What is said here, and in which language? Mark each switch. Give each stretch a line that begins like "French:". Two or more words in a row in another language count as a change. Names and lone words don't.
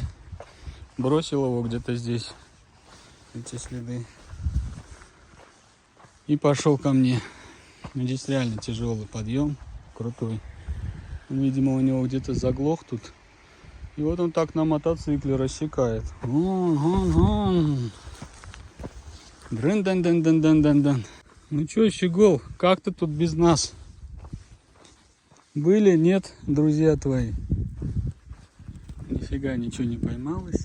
Russian: Бросил его где-то здесь. Эти следы. И пошел ко мне. Здесь реально тяжелый подъем. Крутой. Видимо, у него где-то заглох тут. И вот он так на мотоцикле рассекает. Дрын-дан-дан-дан-дан-дан-дан. Ну чё, Щегол, как ты тут без нас? Были, нет, друзья твои? Нифига ничего не поймалось.